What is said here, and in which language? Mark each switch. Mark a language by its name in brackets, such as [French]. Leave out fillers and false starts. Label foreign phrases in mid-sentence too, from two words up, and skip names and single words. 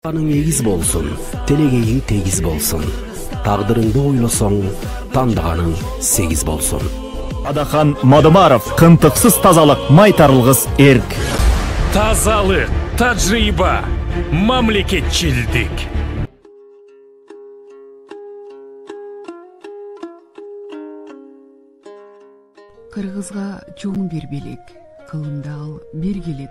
[Kyrgyz] Каның эгиз болсун, телегейиң тегиз болсун. Тагдырыңды ойлосоң, тандаганың сегиз болсун. Адахан Мадымаров, кынтыксыз тазалык, майтарылгыс эрк. Тазалык, тажрыйба, мамлекетчилдик. Кыргызга чоң бир белек, кылымда ал бир келет.